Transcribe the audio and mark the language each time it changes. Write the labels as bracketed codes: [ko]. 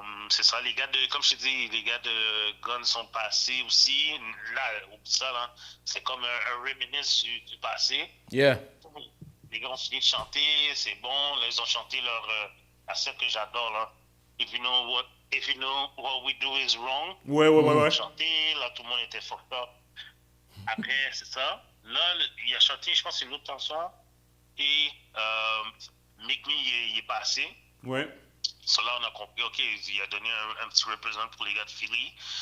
[fr] C'est ça, les gars de, comme je te dis, les gars de Guns sont passés aussi. Là, oublie ça, là. C'est comme un reminisce du passé. [en] Yeah. [fr] Les gars ont fini de chanter, c'est bon. Là, ils ont chanté la scène que j'adore, là. [en] If you know what we do is wrong. [fr] Ouais. Ils ont chanté, là, tout le monde était fucked up. Après, c'est ça. Là, il a chanté, je pense, une autre chanson. Et Meek Mill, il est passé. Ouais. So là, on a compris, OK, il a donné un petit représent pour les gars de Philly.